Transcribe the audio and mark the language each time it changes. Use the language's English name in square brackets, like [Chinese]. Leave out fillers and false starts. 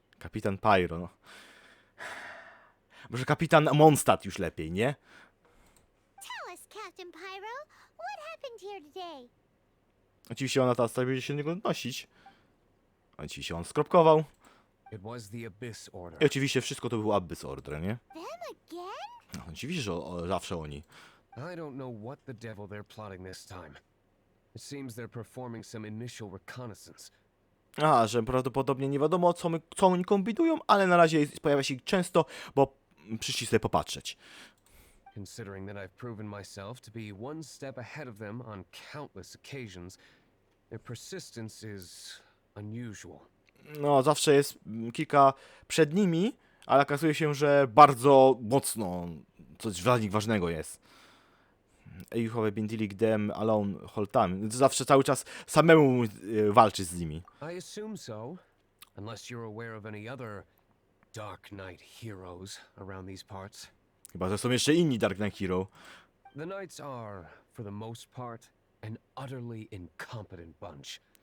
[Polish] Kapitan Pyro, no. Może kapitan Mondstadt już lepiej, nie? [English] Tell us, Captain Pyro, what happened here today? [Polish] Oczywiście ona teraz będzie się do niego odnosić. Oczywiście on skropkował. [English] It was the Abyss I Order. [Polish] oczywiście wszystko to był Abyss Order, nie? [English] Them again? [Polish] No, oczywiście, że zawsze oni. [English] I don't know what the devil they're plotting this time. It seems they're performing some initial reconnaissance. [Polish] A, że prawdopodobnie nie wiadomo, co oni kombinują, ale na razie pojawia się ich często, bo przyszli sobie popatrzeć. [English] Considering that I've proven myself to be one step ahead of them on countless occasions, their persistence is unusual. [Polish] No, zawsze jest kilka przed nimi, ale okazuje się, że bardzo mocno coś dla nich ważnego jest. [English] You have been dealing them alone whole time. [Polish] Zawsze cały czas samemu walczy z nimi. [English] I assume so, unless you're aware of any other Dark Knight heroes around these parts. [Polish] Chyba, że są jeszcze inni Dark Knight Hero. [English] The Knights are, for the most part, an utterly incompetent bunch.